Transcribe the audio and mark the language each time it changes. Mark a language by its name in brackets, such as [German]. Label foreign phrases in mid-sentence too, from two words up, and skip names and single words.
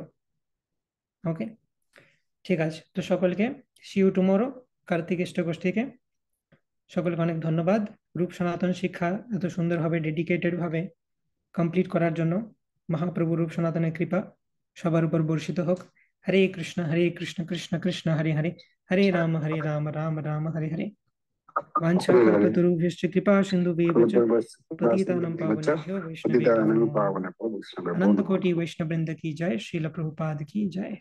[Bangla] ওকে, ঠিক আছে, তো সকলকে [English] see you tomorrow [Bangla] কার্তিক ইষ্টগোষ্ঠীকে। সকলকে অনেক ধন্যবাদ রূপ সনাতন শিক্ষা এত সুন্দরভাবে ডেডিকেটেড ভাবে কমপ্লিট করার জন্য। মহাপ্রভু রূপ সনাতনের কৃপা সবার উপর বর্ষিত হোক। [Sanskrit] हरे कृष्ण कृष्ण कृष्ण हरे हरे, हरे राम राम राम हरे हरे। वाञ्छा कल्पतरुभ्यश्च कृपा सिन्धुभ्यः च पतितानां पावनेभ्यो वैष्णवेभ्यो नमो नमः। [Hindi] अनंत कोटि वैष्णव वृंद की जय, श्रील प्रभुपाद की जय।